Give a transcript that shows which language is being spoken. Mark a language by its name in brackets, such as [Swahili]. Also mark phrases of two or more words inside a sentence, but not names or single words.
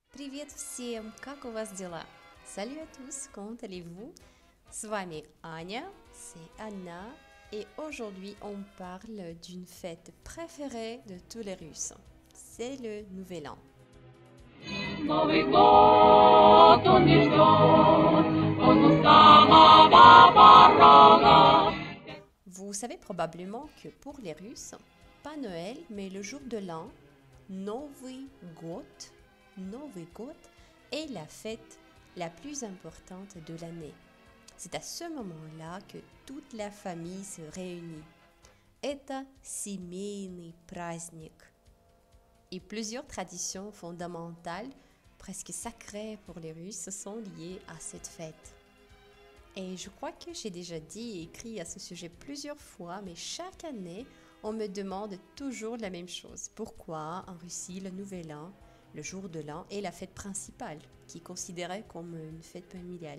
[Russian] Привет всем! Как у вас дела? [French] Salut à tous, comment allez-vous? [Russian] С вами Аня, [French] c'est Anna, et aujourd'hui on parle d'une fête préférée de tous les Russes. C'est le Nouvel An. [Russian] Новый год, он не ждет, он у самого порога. [French] Vous savez probablement que pour les Russes, pas Noël, mais le jour de l'an, [Russian] Новый год [French] est la fête la plus importante de l'année. C'est à ce moment-là que toute la famille se réunit. [Russian] Это семейный праздник. [French] Et plusieurs traditions fondamentales, presque sacrées pour les Russes, sont liées à cette fête. Et je crois que j'ai déjà dit et écrit à ce sujet plusieurs fois, mais chaque année, on me demande toujours la même chose. Pourquoi en Russie, le Nouvel An, le jour de l'an, est la fête principale, qui est considérée comme une fête familiale?